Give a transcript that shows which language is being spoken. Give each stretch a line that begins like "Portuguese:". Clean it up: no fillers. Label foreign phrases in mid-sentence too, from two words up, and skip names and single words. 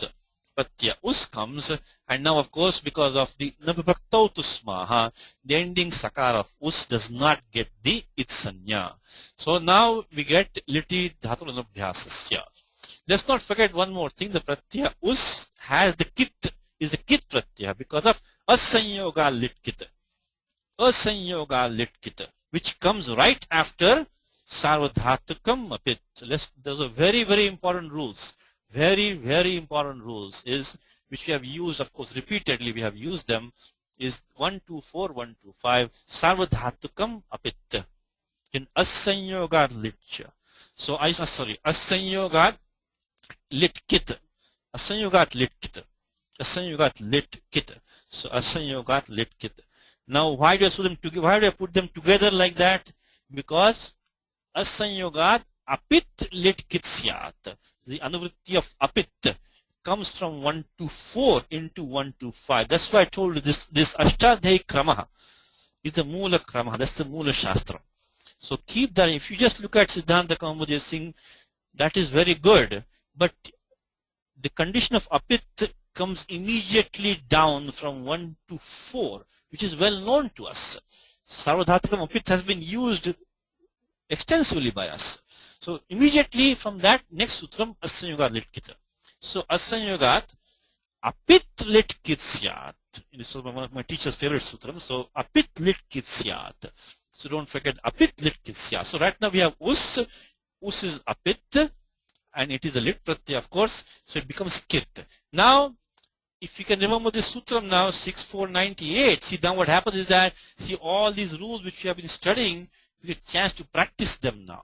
English: Pratya us comes, and now of course because of the
Sanskrit: nabhaktau tusmaha,
English: the ending sakar of us does not get the itsanya. So now we get
Sanskrit: liti dhatu anabhyasasya.
English: Let's not forget one more thing, the pratyaya us has the kit, is a kit pratyaya because of
Sanskrit: asanyoga lit kit. Asanyoga lit kit,
English: which comes right after
Sanskrit: sarvadhatukam apit.
English: Those are very important rules. Very important rules is which we have used, of course, repeatedly we have used them, is 124, 125,
Sanskrit: sarvadhatukam apit. In asanyoga litcha. So asanyoga lit kit. Asanyoga lit kit. Asanyoga lit kit. So asanyoga lit kit.
English: Now why do I put them together like that?
Sanskrit: Because asanyogat apit lit kit syat.
English: The anuvritti of apit comes from 1 to 4 into 1 to 5. That's why I told you this
Sanskrit: ashtadhyayi kramaha
English: is the
Sanskrit: moola kramaha.
English: That's the
Sanskrit: moola shastra.
English: So keep that. If you just look at Siddhanta Kaumudi Singh, that is very good. But the condition of apit comes immediately down from 1 to 4, which is well known to us.
Sanskrit: Sarvadhatukam apit
English: has been used extensively by us. So immediately from that next sutram
Sanskrit: asanyogat lit kit. So asanyogat apit lit kit syat.
English: This was one of my teacher's favorite sutras.
Sanskrit: So apit lit kit syat.
English: So don't forget
Sanskrit: apit lit kit syat.
English: So right now we have us. Us is apit and it is a
Sanskrit: lit pratyaya,
English: of course. So it becomes kit. Now if you can remember this sutram now, 6498, see now what happens is that, see all these rules which you have been studying, you get a chance to practice them now.